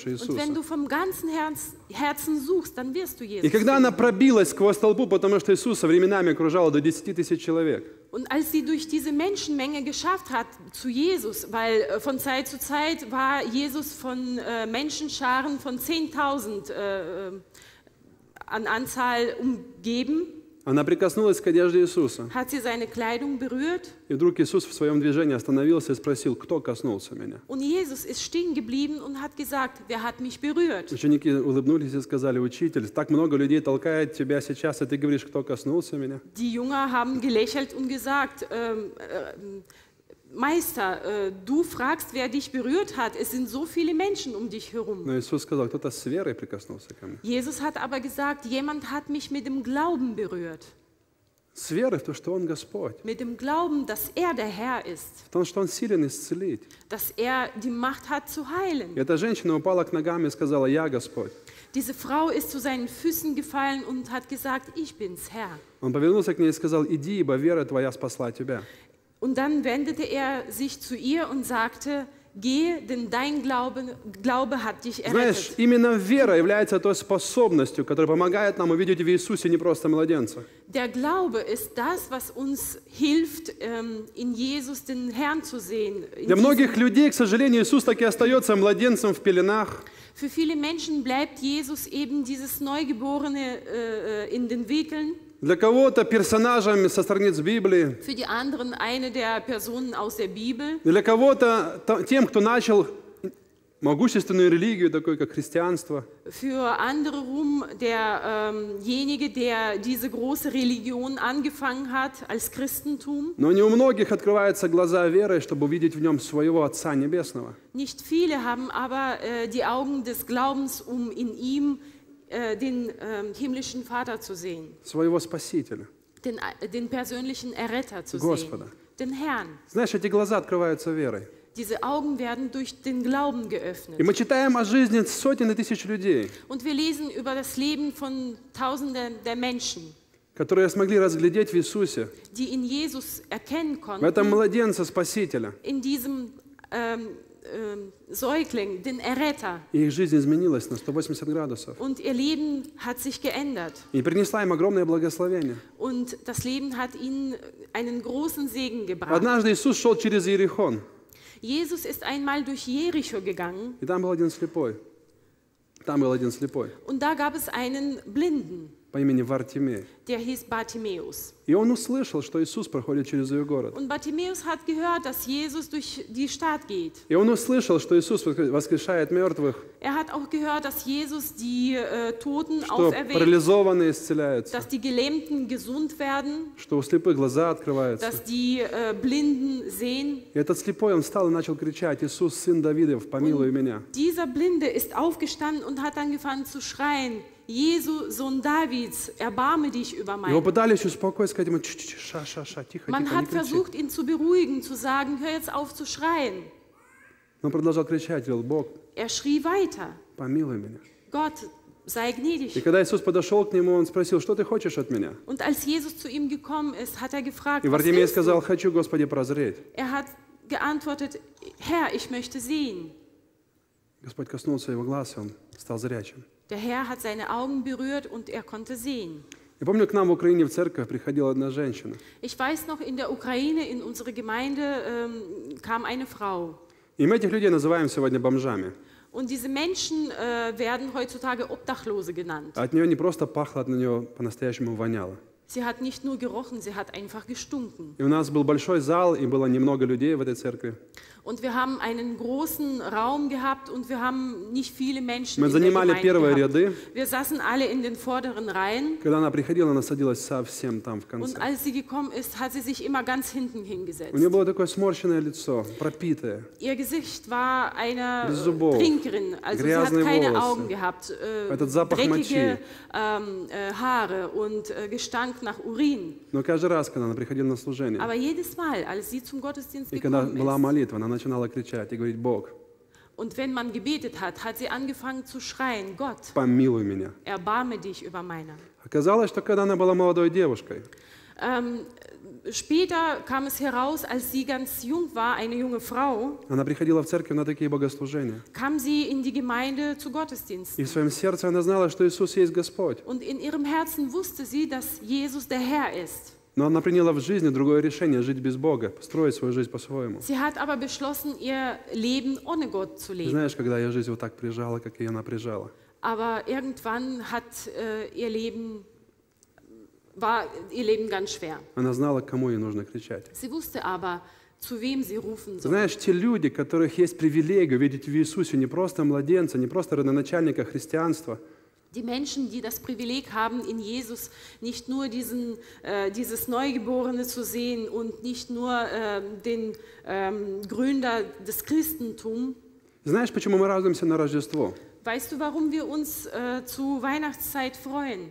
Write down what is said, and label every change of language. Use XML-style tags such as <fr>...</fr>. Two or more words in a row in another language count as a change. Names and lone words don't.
<de>Und</de> <ru>Иисуса.</ru> <de>wenn du vom ganzen Herzen suchst, dann wirst du</de> <ru>И</ru> <de>Jesus</de> <ru>когда она</ru> <de>finden.</de> <ru>пробилась сквозь толпу, потому что Иисуса временами окружало до 10 тысяч человек,</ru> <de>Und als sie durch diese Menschenmenge geschafft hat zu Jesus, weil von Zeit zu Zeit war Jesus von Menschenscharen von 10.000 an Anzahl umgeben,</de> <ru>она прикоснулась к одежде Иисуса.</ru> <de>hat sie seine Kleidung berührt</de> <ru>И вдруг Иисус в своем движении остановился и спросил, кто коснулся меня.</ru> <de>und Jesus ist stehen geblieben und hat gesagt, wer hat mich berührt?</de> <ru>Ученики улыбнулись и сказали: учитель, так много людей толкает тебя сейчас, и ты говоришь, кто коснулся меня.</ru> <de>Die Jünger haben gelächelt und gesagt, Meister, du fragst, wer dich berührt hat. Es sind so viele Menschen um dich herum.</de> <ru>Но Иисус сказал, кто-то с верой прикоснулся ко мне.</ru> <de>Jesus hat aber gesagt, jemand hat mich mit dem Glauben berührt.</de> <ru>С верой в то, что Он Господь,</ru> <de>Mit dem Glauben, dass er der Herr ist,</de> <ru>в том, что Он силен исцелить.</ru> <de>dass er die Macht hat zu heilen.</de> <ru>И эта женщина упала к ногам и сказала: я Господь.</ru> <de>Diese Frau ist zu seinen Füßen gefallen und hat gesagt, ich bin's, Herr.</de> <ru>Он повернулся к ней и сказал: иди, ибо вера твоя спасла тебя.</ru> <de>Und dann wendete er sich zu ihr und sagte, gehe, denn dein Glaube hat dich</de> <ru>Знаешь,</ru> <de>errettet.</de> <ru>именно вера является той способностью, которая помогает нам увидеть в Иисусе не просто младенца.</ru> <de>Der Glaube ist das, was uns hilft, in Jesus den Herrn zu sehen.</de> <ru>Для многих людей, к сожалению, Иисус так и остается младенцем в пеленах.</ru> <de>Für viele Menschen bleibt Jesus eben dieses Neugeborene in den Wickeln.</de> <ru>Для кого-то персонажем со страниц Библии.</ru> <de>Für die anderen eine der Personen aus der Bibel.</de> <ru>Для кого-то тем, кто начал могущественную религию, такую как христианство.</ru> <de>Für andere rum derjenige, der diese große Religion angefangen hat als Christentum.</de> <ru>Но не у многих открываются глаза веры, чтобы увидеть в нем своего Отца Небесного.</ru> <de>Nicht viele haben aber die Augen des Glaubens, um in ihm den himmlischen Vater zu sehen,</de> <ru>Своего Спасителя.</ru> <de>den persönlichen Erretter zu</de> <ru>Господа.</ru> <de>sehen, den Herrn.</de> <ru>Знаешь, эти глаза открываются верой.</ru> <de>Diese Augen werden durch den Glauben geöffnet.</de> <ru>И мы читаем о жизни сотен и тысяч людей,</ru> <de>Und wir lesen über das Leben von Tausenden der Menschen,</de> <ru>которые смогли разглядеть в Иисусе,</ru> <de>die in Jesus erkennen</de> <ru>в этом</ru> <de>konnten,</de> <ru>младенце Спасителя.</ru> <de>in diesem Säugling, den Erretter.</de> <ru>И их жизнь изменилась на 180 градусов.</ru> <de>Und ihr Leben hat sich geändert.</de> <ru>И принесла им огромное благословение.</ru> <de>Und das Leben hat ihnen einen großen Segen gebracht.</de> <ru>Однажды Иисус шел через Иерихон,</ru> <de>Jesus ist einmal durch Jericho gegangen</de> <ru>и там был один слепой. Там был один слепой</ru> <de>und da gab es einen Blinden,</de> <ru>по имени Вартимей.</ru> <de>der hieß Bartimäus.</de> <ru>И он услышал, что Иисус проходит через ее город.</ru> <de>Und Bartimäus hat gehört, dass Jesus durch die Stadt geht.</de> <ru>И он услышал, что Иисус воскрешает мертвых,</ru> <de>Er hat auch gehört, dass Jesus die Toten</de> <ru>что</ru> <de>auferweckt,</de> <ru>парализованные исцеляются,</ru> <de>dass die Gelähmten gesund werden,</de> <ru>что у слепых глаза открываются.</ru> <de>dass die Blinden sehen.</de> <ru>И этот слепой, он встал и начал кричать: Иисус, сын Давидов, помилуй меня.</ru> <de>Dieser Blinde ist aufgestanden und hat angefangen zu schreien, Jesu, Sohn Davids, erbarme dich über</de> <ru>Его</ru> <de>mein.</de> <ru>пытались успокоить, сказать ему: ша-ша-ша, тихо,</ru> <de>Man</de> <ru>тихо, не</ru> <de>hat</de> <ru>кричи.</ru> <de>versucht, ihn zu beruhigen, zu sagen, hör jetzt auf zu schreien.</de> <ru>Но он продолжал кричать, говорил: Бог,</ru> <de>Er schrie weiter,</de> <ru>помилуй меня.</ru> <de>Gott, sei</de> <ru>И</ru> <de>gnädig.</de> <ru>когда Иисус подошел к нему, он спросил, что ты хочешь от меня?</ru> <de>Und als Jesus zu ihm gekommen ist, hat er gefragt,</de> <ru>И</ru> <de>was</de> <ru>Вартимей</ru> <de>willst</de> <ru>сказал,</ru> <de>du?</de> <ru>хочу, Господи, прозреть.</ru> <de>Er hat geantwortet, Herr, ich möchte sehen.</de> <ru>Господь коснулся его глаз, и он стал зрячим.</ru> <de>Der Herr hat seine Augen berührt und er konnte sehen.</de> <ru>Я помню, к нам в Украине в церковь приходила одна женщина.</ru> <de>Ich weiß noch, in der Ukraine, in unsere Gemeinde, kam eine Frau.</de> <ru>И мы этих людей называем сегодня бомжами.</ru> <de>Und diese Menschen werden heutzutage Obdachlose genannt.</de> <ru>От нее не просто пахло, от нее по-настоящему воняло.</ru> <de>Sie hat nicht nur gerochen, sie hat einfach gestunken.</de> <ru>И у нас был большой зал, и было немного людей в этой церкви.</ru> <de>Und wir haben einen großen Raum gehabt und wir haben nicht viele Menschen</de> <ru>Мы</ru> <de>in der</de> <ru>занимали</ru> <de>Gemeinde</de> <ru>первые</ru> <de>gehabt.</de> <ru>ряды.</ru> <de>Wir saßen alle in den vorderen Reihen.</de> <ru>Когда она приходила, она садилась совсем там в</ru> <de>Und</de> <ru>конце.</ru> <de>als sie gekommen ist, hat sie sich immer ganz hinten hingesetzt.</de> <ru>У нее было такое сморщенное лицо, пропитое.</ru> <de>Ihr Gesicht war eine</de> <ru>Без зубов,</ru> <de>Trinkerin, also sie hat</de> <ru>грязные</ru> <de>keine</de> <ru>волосы,</ru> <de>Augen gehabt,</de> <ru>этот запах</ru> <de>dreckige Haare und Gestank nach Urin.</de> <ru>Но каждый раз, когда она приходила на служение,</ru> <de>Aber jedes Mal, als sie zum Gottesdienst</de> <ru>и когда</ru> <de>gekommen</de> <ru>была</ru> <de>ist</de> <ru>молитва, она начинала кричать и говорить, Бог,</ru> <de>und wenn man gebetet hat, hat sie angefangen zu schreien, Gott,</de> <ru>помилуй меня.</ru> <de>erbarme dich über meiner.</de> <ru>Оказалось, что когда она была молодой девушкой,</ru> <de>Später kam es heraus, als sie ganz jung war, eine junge Frau,</de> <ru>она приходила в церковь на такие богослужения.</ru> <de>kam sie in die Gemeinde zu Gottesdiensten.</de> <ru>И в своем сердце она знала, что Иисус есть Господь.</ru> <de>Und in ihrem Herzen wusste sie, dass Jesus der Herr ist.</de> <ru>Но она приняла в жизни другое решение – жить без Бога, построить свою жизнь по-своему.</ru> <de>Sie hat aber beschlossen, ihr Leben ohne Gott zu leben.</de> <ru>Знаешь, когда ее жизнь вот так прижала, как ее она прижала.</ru> <de>Aber irgendwann hat war ihr Leben ganz schwer.</de> <ru>Она знала, к кому ей нужно кричать.</ru> <de>Sie wusste aber, zu wem sie rufen soll.</de> <ru>Знаешь, те люди, которых есть привилегия видеть в Иисусе не просто младенца, не просто родоначальника христианства,</ru> <de>Die Menschen, die das Privileg haben, in Jesus nicht nur dieses Neugeborene zu sehen und nicht nur den Gründer des Christentums.</de> <ru>знаешь, почему мы радуемся на Рождество?</ru> <de>Weißt du, warum wir uns zu Weihnachtszeit freuen?</de>